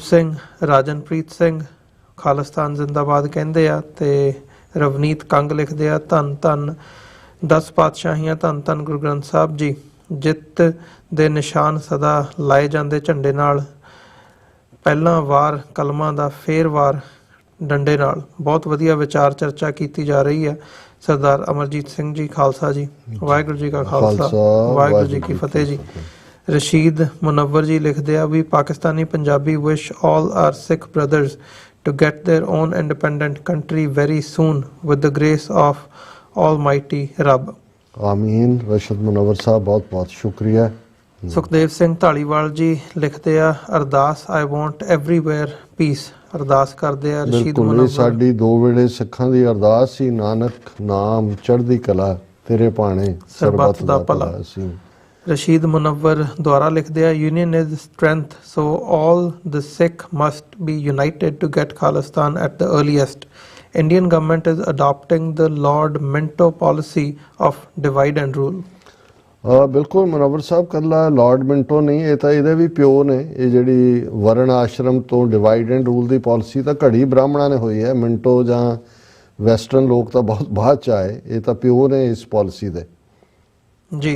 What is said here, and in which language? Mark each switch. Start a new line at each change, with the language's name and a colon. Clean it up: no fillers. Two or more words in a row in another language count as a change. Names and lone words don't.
Punjabi: ਸਿੰਘ, ਰਾਜਨਪ੍ਰੀਤ ਸਿੰਘ ਖਾਲਿਸਤਾਨ ਜ਼ਿੰਦਾਬਾਦ ਕਹਿੰਦੇ ਆ ਤੇ ਰਵਨੀਤ ਕੰਗ ਲਿਖਦੇ ਆ, ਧੰਨ ਧੰਨ 10 ਪਾਤਸ਼ਾਹੀਆਂ, ਧੰਨ ਧੰਨ ਗੁਰੂ ਗ੍ਰੰਥ ਸਾਹਿਬ ਜੀ, ਜਿੱਤ ਦੇ ਨਿਸ਼ਾਨ ਸਦਾ ਲਾਏ ਜਾਂਦੇ ਝੰਡੇ ਨਾਲ, ਪਹਿਲਾਂ ਵਾਰ ਕਲਮਾਂ ਦਾ ਫੇਰ ਵਾਰ ਡੰਡੇ ਨਾਲ। ਬਹੁਤ ਵਧੀਆ ਵਿਚਾਰ ਚਰਚਾ ਕੀਤੀ ਜਾ ਰਹੀ ਹੈ। ਸਰਦਾਰ ਅਮਰਜੀਤ ਸਿੰਘ ਜੀ ਖਾਲਸਾ ਜੀ, ਵਾਹਿਗੁਰੂ ਜੀ ਕਾ ਖਾਲਸਾ ਵਾਹਿਗੁਰੂ ਜੀ ਕੀ ਫਤਿਹ ਜੀ। ਰਸ਼ੀਦ ਮੁਨੱਵਰ ਜੀ ਲਿਖਦੇ ਆ ਵੀ ਪਾਕਿਸਤਾਨੀ ਪੰਜਾਬੀ
English: wish all are Sikh brothers to get their own independent country very soon with the grace of almighty ਰੱਬ।
Punjabi: ਆਮੀਨ। ਰਸ਼ਦ ਮੁਨੱਵਰ ਸਾਹਿਬ ਬਹੁਤ ਬਹੁਤ ਸ਼ੁਕਰੀਆ।
English: ਸੁਖਦੇਵ ਸਿੰਘ ਢਾਲੀਵਾਲ ਜੀ ਲਿਖਦੇ ਆ, ਅਰਦਾਸ I want everywhere peace,
Punjabi: ਅਰਦਾਸ ਕਰਦੇ ਆ ਰਸ਼ੀਦ ਮੁਨੱਵਰ। ਸਾਡੀ 2 ਵੇਲੇ ਸਿੱਖਾਂ ਦੀ ਅਰਦਾਸ ਸੀ, ਨਾਨਕ ਨਾਮ ਚੜ੍ਹਦੀ ਕਲਾ ਤੇਰੇ ਭਾਣੇ ਸਰਬੱਤ ਦਾ ਭਲਾ ਸੀ। ਰਸ਼ੀਦ ਮੁਨੱਵਰ ਦੁਆਰਾ ਲਿਖਦੇ ਆ,
English: union is strength, so all the Sikh must be united to get Khalistan at the earliest. Indian government is adopting the Lord Minto policy of divide and rule.
Punjabi: ਬਿਲਕੁਲ ਮੁਨੱਵਰ ਸਾਹਿਬ, ਕੱਲਾ ਲਾਰਡ ਮਿੰਟੋ ਨਹੀਂ, ਇਹ ਤਾਂ ਇਹਦੇ ਵੀ ਪਿਓ ਨੇ। ਇਹ ਜਿਹੜੀ ਵਰਣ ਆਸ਼ਰਮ ਤੋਂ
English: divide and rule
Punjabi: ਦੀ ਪਾਲਿਸੀ ਤਾਂ ਘੜੀ ਬ੍ਰਾਹਮਣਾਂ ਨੇ ਹੋਈ ਹੈ। ਮਿੰਟੋ ਜਾਂ ਵੈਸਟਰਨ ਲੋਕ ਤਾਂ ਬਹੁਤ ਬਾਅਦ ਚ ਆਏ, ਇਹ ਤਾਂ ਪਿਓ ਨੇ ਇਸ ਪਾਲਿਸੀ ਦੇ ਜੀ।